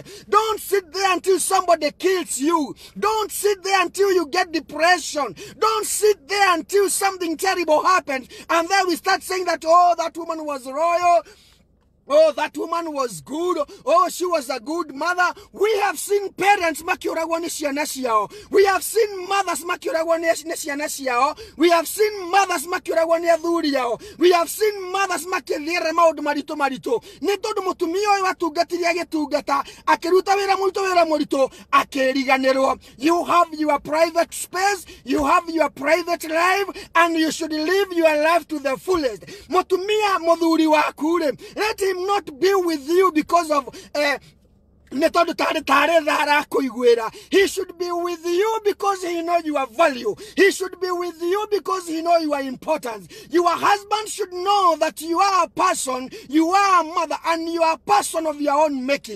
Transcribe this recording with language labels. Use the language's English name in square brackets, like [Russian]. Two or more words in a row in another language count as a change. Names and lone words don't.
[English] Don't sit there until somebody kills you. Don't sit there until you get depression. Don't sit there until something terrible happens, and then we start saying that, oh, that woman was royal, oh, that woman was good, oh, she was a good mother. We have seen parents [Kikuyu] makiuragwa ni ciana ciao. [English] We have seen mothers [Kikuyu] makiuragwa ni ciana ciao. [English] We have seen mothers [Kikuyu] makiuragwa ni athuri yao. [English] We have seen mothers [Kikuyu] makithira maundu marito. Ni tondu mutumia uyu watungatiria gitungata akiruta wira murito akiriganirwo. [English] You have your private space, you have your private life, and you should live your life to the fullest. [Kikuyu] Mutumia muthuri waku, [English] let him not be with you because of He should be with you because he knows your value. He should be with you because he knows your importance. Your husband should know that you are a person, you are a mother, and you are a person of your own making.